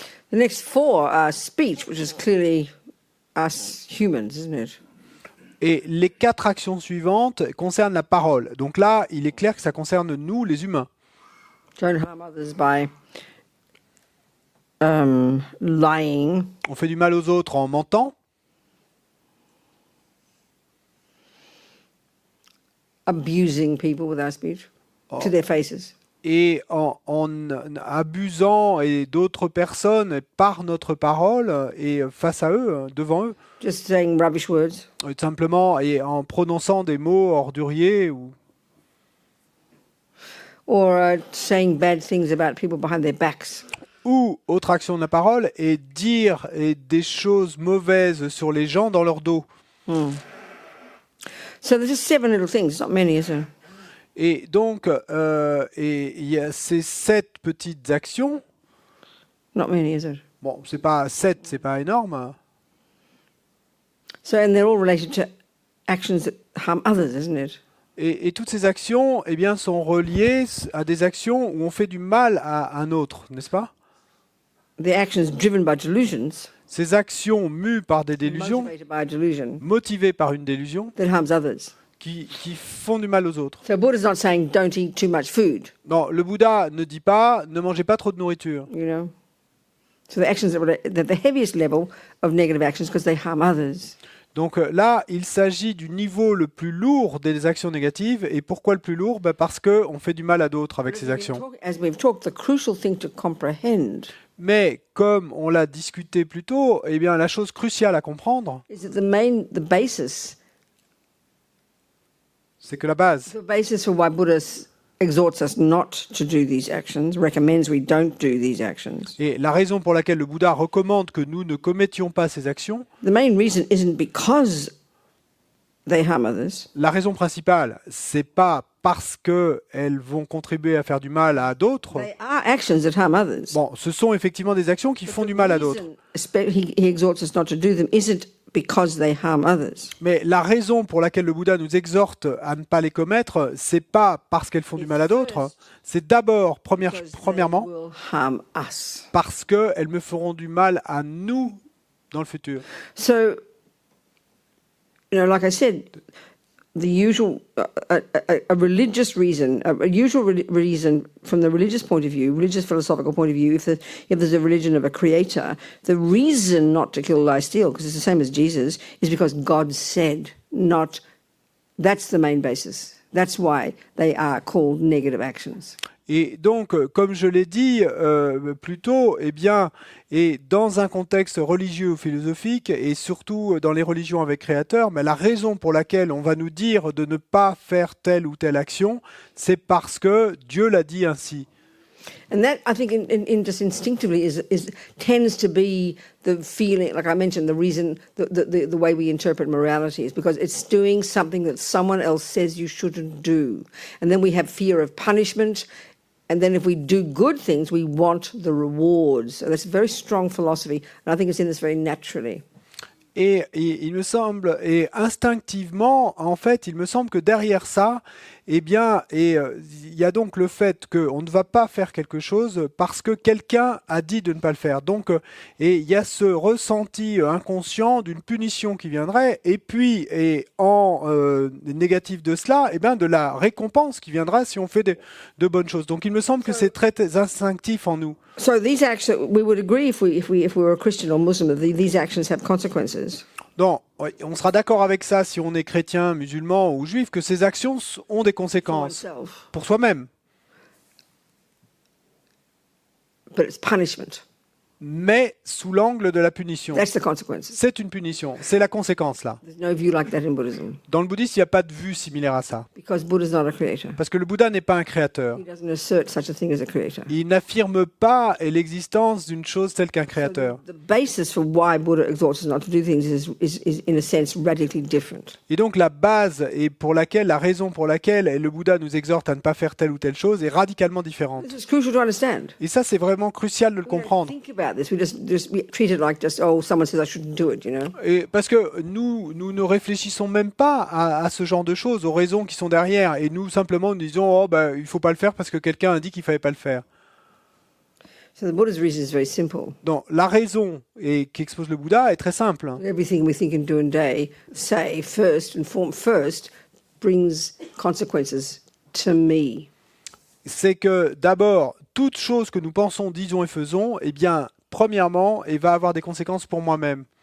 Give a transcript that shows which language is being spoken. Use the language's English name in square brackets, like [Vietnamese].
[English] The next 4 are speech, which is clearly us humans, isn't it? [French] Et les 4 actions suivantes concernent la parole. Donc là, il est clair que ça concerne nous, les humains. [English] Don't harm others by lying, [French] On fait du mal aux autres en mentant, [English] abusing people with our speech to their faces. [French] et en abusant et d'autres personnes par notre parole et face à eux, devant eux. [English] Just saying rubbish words. [French] Tout simplement, et en prononçant des mots orduriers ou [English] Or saying bad things about people behind their backs. [French] Ou, autre action de la parole, est dire des choses mauvaises sur les gens dans leur dos. [English] So there's just 7 little things, it's not many, is there? [French] Et donc, et il y a ces 7 petites actions. [English] Not many, is it? [French] Bon, c'est pas 7, c'est pas énorme. [English] So, and they're all related to actions that harm others, isn't it? [French] Et toutes ces actions, eh bien, sont reliées à des actions où on fait du mal à un autre, n'est-ce pas? [English] The actions driven by delusions, [French] Ces actions mues par des délusions, [English] motivated by a delusion, [French] motivées par une délusion, [English] that harms others. [French] qui font du mal aux autres. [English] So Buddha's not saying don't eat too much food, [French] Non, le Bouddha ne dit pas ne mangez pas trop de nourriture. [English] you know. So the actions that the heaviest level of negative actions because they harm others. [French] Donc là, il s'agit du niveau le plus lourd des actions négatives. Et pourquoi le plus lourd? Parce qu'on fait du mal à d'autres avec ces actions. [English] As we've talked, the crucial thing to comprehend [French] Mais comme on l'a discuté plus tôt, eh bien, la chose cruciale à comprendre, [English] is that the basis [French] c'est que la base, [English] for why Buddha exhorts us not to do these actions, recommends we don't do these actions. [French] et la raison pour laquelle le Bouddha recommande que nous ne commettions pas ces actions, [English] The main reason isn't because they harm others. [French] la raison principale, c'est pas parce qu'elles vont contribuer à faire du mal à d'autres. [English] They are actions that harm others. [French] Bon, ce sont effectivement des actions qui font du mal à d'autres. [English] He exhorts us not to do them isn't because they harm others. [French] Mais la raison pour laquelle le Bouddha nous exhorte à ne pas les commettre, c'est pas parce qu'elles font du mal à d'autres, c'est d'abord, premièrement, [English] They will harm us. [French] parce qu'elles me feront du mal à nous dans le futur. [English] So, like I said, the usual, a religious reason, a usual reason from the religious point of view, religious philosophical point of view, if there's a religion of a creator, the reason not to kill, lie, steal, because it's the same as Jesus, is because God said, not, that's the main basis. That's why they are called negative actions. [French] Et donc, comme je l'ai dit plus tôt, eh bien, et dans un contexte religieux ou philosophique, et surtout dans les religions avec créateur, mais la raison pour laquelle on va nous dire de ne pas faire telle ou telle action, c'est parce que Dieu l'a dit ainsi. [English] And that, I think, in just instinctively, tends to be the feeling, like I mentioned, the reason, the way we interpret morality is because it's doing something that someone else says you shouldn't do. And then we have fear of punishment. And then if we do good things, we want the rewards. So that's a very strong philosophy. And I think it's in this very naturally. [French] Et il me semble, et instinctivement, en fait, il me semble que derrière ça, eh bien, il y a donc le fait qu'on ne va pas faire quelque chose parce que quelqu'un a dit de ne pas le faire. Donc, et il y a ce ressenti inconscient d'une punition qui viendrait, et puis, et en négatif de cela, eh bien, de la récompense qui viendra si on fait de bonnes choses. Donc, il me semble que c'est très instinctif en nous. [English] So these actions, we would agree if we were a Christian or Muslim, that these actions have consequences. [French] Non, on sera d'accord avec ça si on est chrétien, musulman ou juif, que ces actions ont des conséquences pour soi-même. [English] But it's punishment. [French] Mais sous l'angle de la punition. [English] That's the consequences. [French] C'est une punition, c'est la conséquence là. [English] There's no view like that in Buddhism. [French] Dans le bouddhisme, il n'y a pas de vue similaire à ça. [English] Because Buddha's not a creator. [French] Parce que le Bouddha n'est pas un créateur. [English] He doesn't assert such a thing as a creator. [French] Il n'affirme pas l'existence d'une chose telle qu'un créateur. [English] The basis for why Buddha exhorts us not to do things is in a sense radically different. [French] Et donc la base et la raison pour laquelle le Bouddha nous exhorte à ne pas faire telle ou telle chose est radicalement différente. [English] This is crucial to understand. [French] Et ça, c'est vraiment crucial de le [English] We don't [French] comprendre. [English] think about this. We treat it like just, oh, someone says I shouldn't do it, you know. [French] Et parce que nous ne réfléchissons même pas à ce genre de choses, aux raisons qui sont derrière. Et nous, simplement, nous disons, oh, il faut pas le faire parce que quelqu'un a dit qu'il fallait pas le faire. [English] So the Buddha's reason is very simple. [French] Donc, la raison qu'expose le Bouddha est très simple. [English] Everything we think and do and say first and form first brings consequences to me. [French] C'est que d'abord, toute chose que nous pensons, disons et faisons, eh bien, premièrement, et va avoir des conséquences pour moi-même.